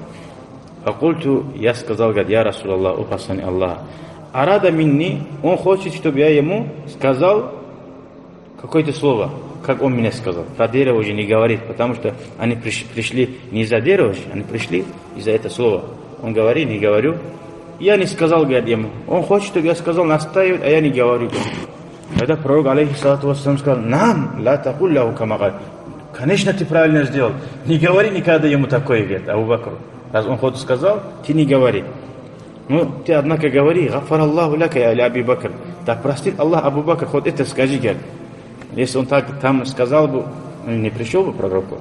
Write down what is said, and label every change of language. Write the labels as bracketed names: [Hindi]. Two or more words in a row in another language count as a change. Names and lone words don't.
[Russian] Факульту, я сказал, говорит: [Arabic] «يا رسول الله, [Russian] о посланник Аллаха, [Arabic] أراد مني, [Russian] он хочет, чтобы я ему сказал какое-то слово, как он мне сказал». Про дерево уже не говорит, потому что они пришли не из-за дерева, они пришли из-за этого слова. Он говорит: «Не говорю». Я не сказал, говорит, ему. Он хочет, чтобы я сказал, настаивает, а я не говорю. Тогда пророк, [Arabic] عليه الصلاة والسلام, [Russian] сказал: «Нам, [Arabic] لا تقل له كما قال». [Russian] Конечно, ты правильно сделал. Не говори никогда ему такое, говорит Абу Бакр. Раз он хоть сказал, ты не говори. Ну, ты, однако, говори: [Arabic] «غفر الله لك يا أبا بكر». [Russian] Так простит Аллах Абу Бакр, хоть это скажи, говорит. Если он так там сказал бы, не пришел бы пророку.